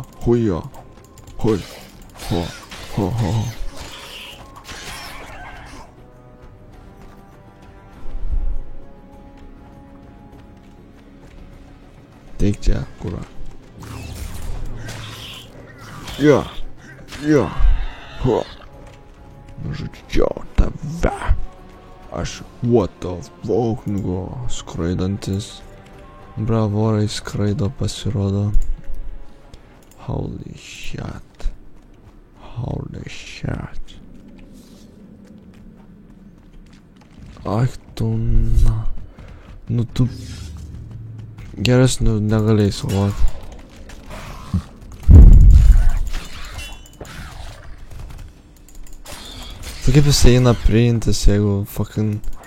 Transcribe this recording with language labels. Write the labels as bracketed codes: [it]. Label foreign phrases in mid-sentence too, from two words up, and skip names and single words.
[lt] Hui. Ho. Teik čia, kurva. Jo. Ho. Nužudžiau tave. Aš [en] what the fuck, [lt] nugo, skraidantis. Bravorai skraido pasirodo. [en] Holy shit. [lt] Ai, tu na. Nu tu... Geresnių negalėjai sugalvoti. Tai kaip jis eina prieintis, jeigu fucking...